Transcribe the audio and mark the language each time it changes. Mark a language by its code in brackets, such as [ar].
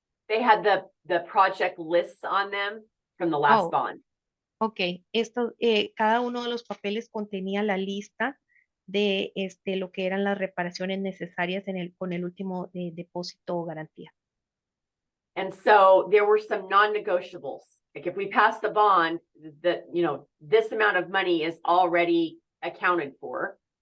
[en] They had the project lists on them from the last Oh. bond. [es] Ok, cada uno de los papeles contenía la lista de lo que eran las reparaciones necesarias con el último depósito o garantía. [en] And so there were some non-negotiables. Like if we pass the bond, that, you know, this amount of money is already accounted for.